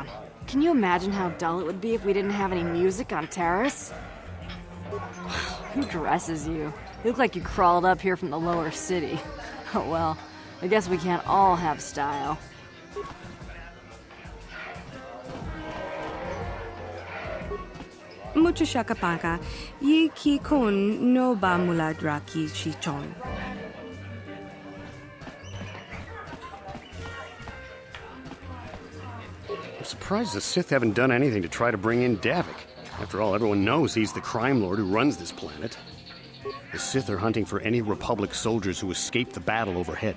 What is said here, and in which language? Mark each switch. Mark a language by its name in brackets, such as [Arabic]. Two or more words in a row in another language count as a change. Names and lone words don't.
[English] Can you imagine how dull it would be if we didn't have any music on Taris? Who dresses you? You look like you crawled up here from the lower city. Oh well, I guess we can't all have style. Mucho shakapaka, yi ki kun no ba muladra ki chichon. I'm surprised the Sith haven't done anything to try to bring in Davik. After all, everyone knows he's the crime lord who runs this planet. The Sith are hunting for any Republic soldiers who escaped the battle overhead.